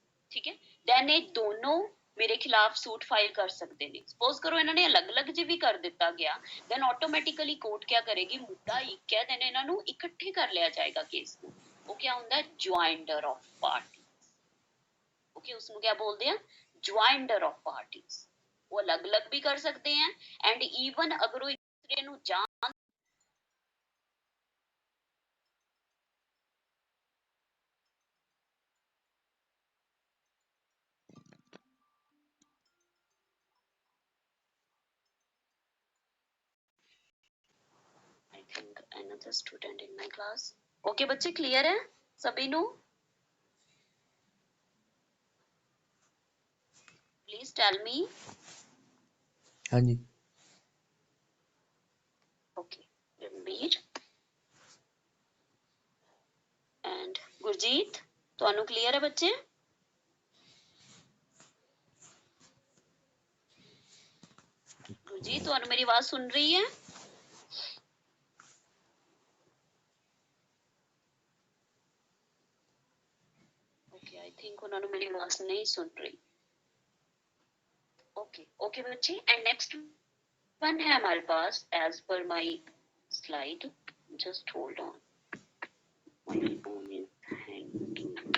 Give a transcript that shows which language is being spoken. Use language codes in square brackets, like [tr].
[pa] ਠੀਕ ਹੈ, ਦੈਨ ਇਹ ਦੋਨੋਂ ਮੇਰੇ ਖਿਲਾਫ ਸੂਟ ਫਾਈਲ ਕਰ ਸਕਦੇ ਨੇ। ਸਪੋਜ਼ ਕਰੋ ਇਹਨਾਂ ਨੇ ਅਲੱਗ-ਅਲੱਗ ਜੇ ਵੀ ਕਰ ਦਿੱਤਾ ਗਿਆ, ਦੈਨ ਆਟੋਮੈਟਿਕਲੀ ਕੋਰਟ ਕਿਆ ਕਰੇਗੀ, ਮੁੱਦਾ ਇੱਕ ਹੈ, ਦੈਨ ਇਹਨਾਂ ਨੂੰ ਇਕੱਠੇ ਕਰ ਲਿਆ ਜਾਏਗਾ ਕੇਸ ਨੂੰ। ਉਹ ਕਿਆ ਹੁੰਦਾ, ਜੁਆਇੰਡਰ ਆਫ ਪਾਰਟੀਜ਼। ਓਕੇ, ਉਸਨੂੰ ਕਿਆ ਬੋਲਦੇ ਆ, ਜੁਆਇੰਡਰ ਆਫ ਪਾਰਟੀਜ਼। [hi] वो अलग अलग भी कर सकते हैं, [en] and even [hi] अगर वो एक दूसरे [pa] ਨੂੰ ਜਾਣ [en] another student in my class. [hi] Okay बच्चे clear है सभी नु? [en] Please tell me. [hi] हाँ जी Okay, Ranveer and Gurjeet, [pa] ਤੁਹਾਨੂੰ [hi] clear है बच्चे? गुरजीत [pa] ਤੁਹਾਨੂੰ [hi] मेरी आवाज सुन रही है? [en] Okay, I think [hi] उन्होंने मेरी आवाज नहीं सुन रही. [en] Okay [hi] बच्चे, [en] and next one [hi] है हमारे पास [en] as per my slide. Just hold on. My phone is hanging.